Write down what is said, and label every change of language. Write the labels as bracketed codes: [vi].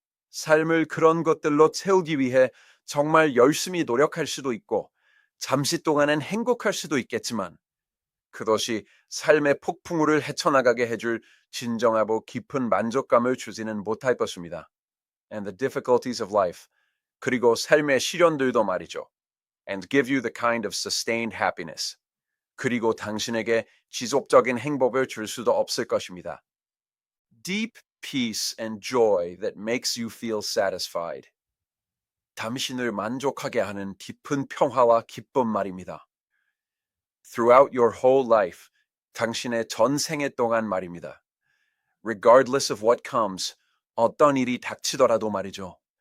[ko] 삶을 그런 것들로 채우기 위해 정말 열심히 노력할 수도 있고, 잠시 동안은 행복할 수도 있겠지만, 그것이 삶의 폭풍우를 헤쳐나가게 해줄 진정하고 깊은 만족감을 주지는 못할 것입니다. [en] And the difficulties of life, [ko] 그리고 삶의 시련들도 말이죠. [en] And give you the kind of sustained happiness. [ko] 그리고 당신에게 지속적인 행복을 줄 수도 없을 것입니다. [en] Deep peace and joy that makes you feel satisfied. [ko] 당신을 만족하게 하는 깊은 평화와 기쁨 말입니다. [en] Throughout your whole life, [ko] 당신의 전 생애 동안 말입니다. [en] Regardless of what comes, [ko] 어떤 일이 닥치더라도 말이죠.